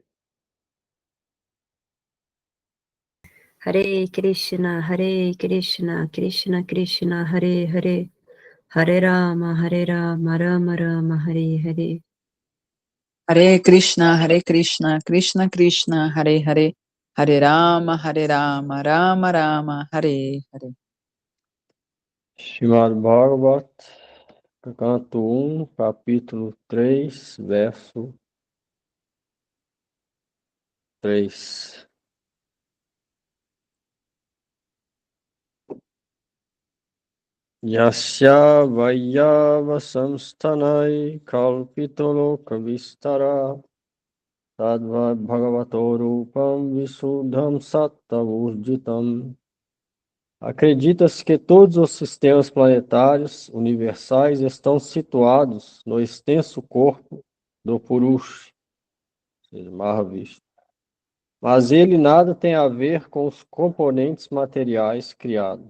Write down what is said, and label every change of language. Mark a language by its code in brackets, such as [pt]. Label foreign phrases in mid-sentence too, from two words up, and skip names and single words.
[sa] Hare Krishna Krishna Krishna Hare Hare Hare Rama Rama Rama Hare Hare. Hare Krishna Krishna Krishna Hare Hare Hare Rama Rama Rama Hare Hare. [pt] Srimad Bhagavat, canto 1, capítulo 3, verso 3. [sa] Yasya Vayyava Samsthanai Kalpitoloka Vistara Tadva Bhagavato Rupam Visuddham Sattva. [pt] Acredita-se que todos os sistemas planetários universais estão situados no extenso corpo do Purusha, ou seja, Mahavishnu. Mas ele nada tem a ver com os componentes materiais criados.